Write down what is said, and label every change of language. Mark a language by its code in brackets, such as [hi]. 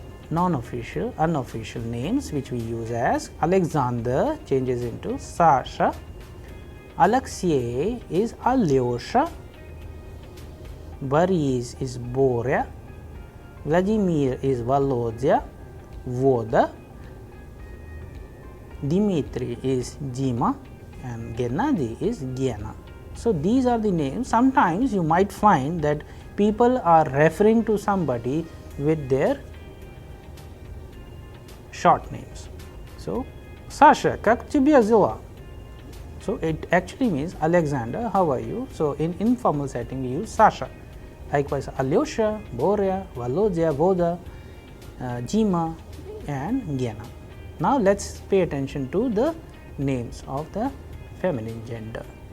[en] non-official, unofficial names which we use as Alexander changes into Sasha, Alexei is Alyosha, Boris is Borya, Vladimir is Volodya, Voda, Dmitry is Dima, and Gennady is Gena. So, these are the names. Sometimes you might find that people are referring to somebody with their short names. [ru] So, Sasha, как тебе дела? [en] So, it actually means Alexander, how are you? So, in informal setting we use Sasha. Likewise, Alyosha, Borya, Volodya, Voda, Jima and Gena. Now, let us pay attention to the names of the feminine gender.